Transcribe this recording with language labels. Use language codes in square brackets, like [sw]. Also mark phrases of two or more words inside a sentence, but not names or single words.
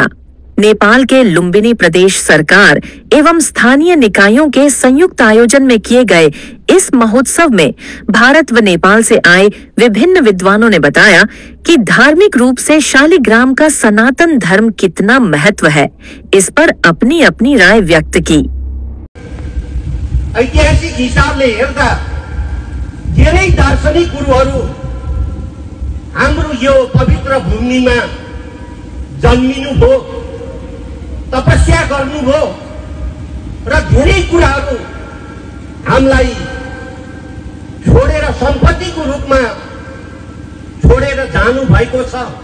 [hi] नेपाल के लुम्बिनी प्रदेश सरकार एवं स्थानीय निकायों के संयुक्त आयोजन में किए गए इस महोत्सव में भारत व नेपाल से आए विभिन्न विद्वानों ने बताया कि धार्मिक रूप से शालिग्राम का सनातन धर्म कितना महत्व है, इस पर अपनी अपनी राय व्यक्त की। [ne] ऐतिहासिक हिसाबले हेर्दा धेरै दार्शनिक गुरुहरू हाम्रो यो पवित्र भूमिमा जन्मिनु भो, तपस्या गर्नुभयो र धेरै कुराहरू हामीलाई छोडेर सम्पत्तिको रूपमा छोडेर जानु भएको छ।